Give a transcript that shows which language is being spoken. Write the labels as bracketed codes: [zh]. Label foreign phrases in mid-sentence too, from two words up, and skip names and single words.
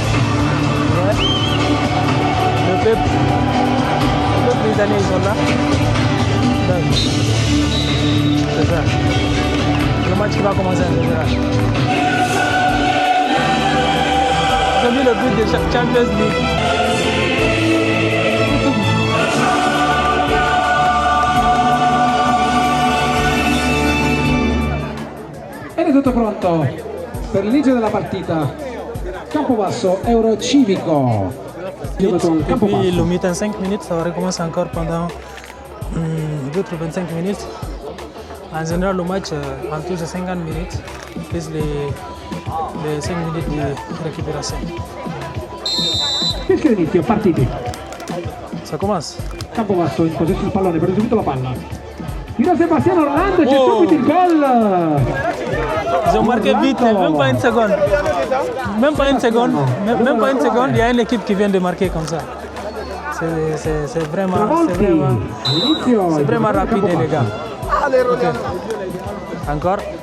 [fr] Le peuple italien, ils sont là. C'est ça. Le match qui va commencer en général. J'ai mis le but de Champions League. [it] Ed è tutto pronto per l'inizio della partita. Campobasso, Eurocivico. [fr] Depuis le mi-temps 5 minutes, ça va recommencer encore pendant d'autres 25 minutes. En général, le match en tout c'est 50 minutes, plus les 5 minutes de récupération. [it] Fischio d'inizio, partiti. [fr] Ça commence. [it] Campobasso in possesso del pallone, per subito la palla. Fino a Sebastiano Orlando, c'è subito il gol! [fr] Ils ont marqué vite, même pas une seconde. Même pas une seconde, il y a une équipe qui vient de marquer comme ça. C'est vraiment rapide les gars. Okay. Encore.